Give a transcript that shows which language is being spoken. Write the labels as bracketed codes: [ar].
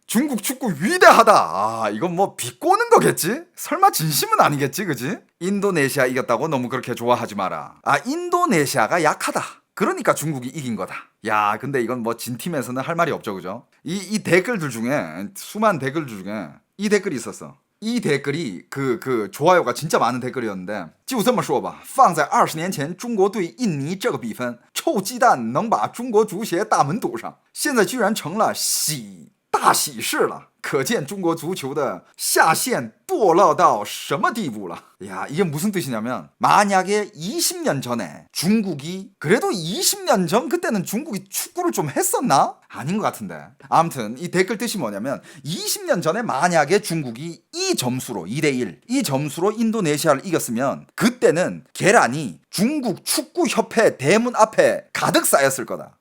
[ko] 중국 축구 위대하다. 이건 뭐 비꼬는 거겠지? 설마 진심은 아니겠지, 그지? 인도네시아 이겼다고 너무 그렇게 좋아하지 마라. 인도네시아가 약하다. 그러니까 중국이 이긴 거다. 야, 근데 이건 뭐 진 팀에서는 할 말이 없죠, 그죠? 이 댓글들 중에, 수많은 댓글들 중에 이 댓글이 있었어. 이 댓글이 그 좋아요가 진짜 많은 댓글이었는데, [zh] 就这么说吧，放在20年前中国对印尼这个比分，臭鸡蛋能把中国足协大门堵上，现在居然成了大喜事了。可见中国足球的下限堕落到什么地步了. [ko] 야, 이게 무슨 뜻이냐면, 만약에 20년 전에 중국이, 그래도 20년 전 그때는 중국이 축구를 좀 했었나? 아닌 것 같은데. 아무튼 이 댓글 뜻이 뭐냐면, 20년 전에 만약에 중국이 이 점수로 2대1 이 점수로 인도네시아를 이겼으면 그때는 계란이 중국 축구협회 대문 앞에 가득 쌓였을 거다.